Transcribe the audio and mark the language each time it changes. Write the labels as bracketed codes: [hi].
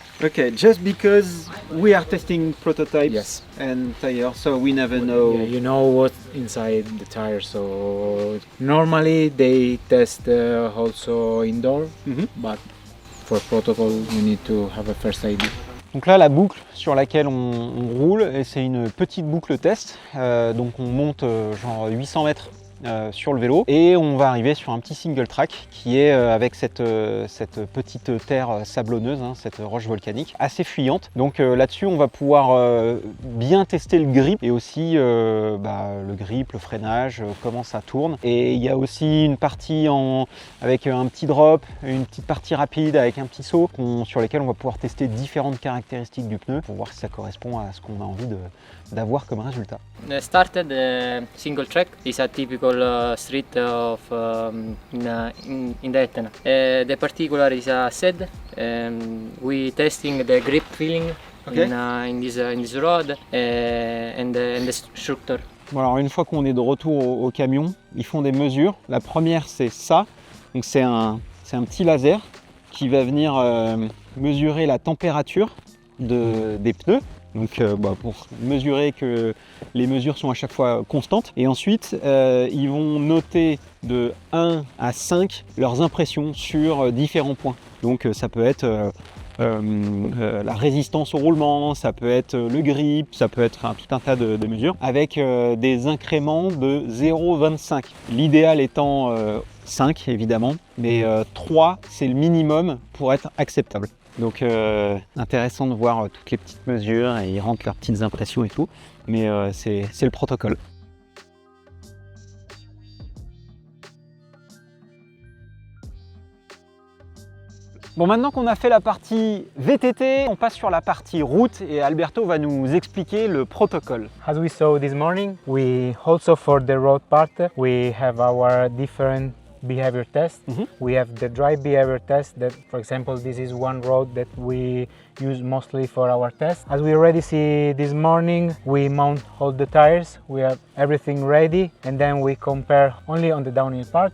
[en] Okay, just because we are testing prototypes Yes. and tires, so we never know. Yeah, you know what's inside the tire, so normally they test also indoor, but for protocol we need to have a first idea. [fr] Donc là, la boucle sur laquelle on roule, et c'est une petite boucle test. Donc on monte genre 800 mètres sur le vélo et on va arriver sur un petit single track qui est avec cette petite terre sablonneuse, hein, cette roche volcanique assez fuyante. Donc là-dessus on va pouvoir bien tester le grip et aussi le grip, le freinage, comment ça tourne. Et il y a aussi une partie avec un petit drop, une petite partie rapide avec un petit saut sur lesquels on va pouvoir tester différentes caractéristiques du pneu pour voir si ça correspond à ce qu'on a envie d'avoir comme résultat. [en] Started single track is a typical street of in Etna. The particular is a set. We testing the grip feeling in this road and the structure. [fr] Bon, alors une fois qu'on est de retour au camion, ils font des mesures. La première c'est ça, donc c'est un petit laser qui va venir mesurer la température des pneus. Donc pour mesurer que les mesures sont à chaque fois constantes. Et ensuite, ils vont noter de 1 à 5 leurs impressions sur différents points. Donc ça peut être la résistance au roulement, ça peut être le grip, ça peut être tout un tas de mesures avec des incréments de 0,25. L'idéal étant 5 évidemment, mais 3 c'est le minimum pour être acceptable. Donc intéressant de voir toutes les petites mesures et ils rentrent leurs petites impressions et tout, mais c'est le protocole. Bon, maintenant qu'on a fait la partie VTT, on passe sur la partie route et Alberto va nous expliquer le protocole. [en] As we saw this morning, we also for the road part, we have our different behavior test. We have the drive behavior test that, for example, this is one road that we use mostly for our test. As we already see this morning, we mount all the tires, we have everything ready, and then we compare only on the downhill part.